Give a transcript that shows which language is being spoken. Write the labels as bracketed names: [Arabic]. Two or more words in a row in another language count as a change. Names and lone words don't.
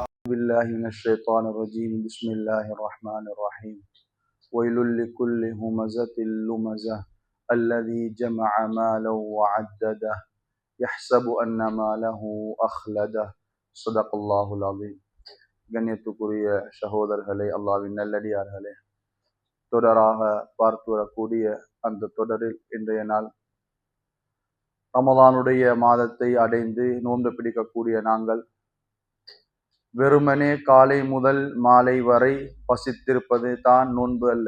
[Arabic] بالله من الشيطان الرجيم بسم الله الرحمن الرحيم ويل لكل همزة لمزة الذي جمع مالا وعدده يحسب أن ماله أخلده صدق الله العظيم. [Tamil] கண்ணியத்துக்குரிய சகோதரர்களே, அல்லாஹ்வின் நல்லடியார்களே, தொடராக பார்த்து வரக்கூடிய அந்த தொடரில் இன்றைய நாள் ரமலானுடைய மாதத்தை அடைந்து நோன்பு பிடிக்கக்கூடிய நாங்கள் வெறுமனே காலை முதல் மாலை வரை பசித்திருப்பது தான் நோன்பு அல்ல.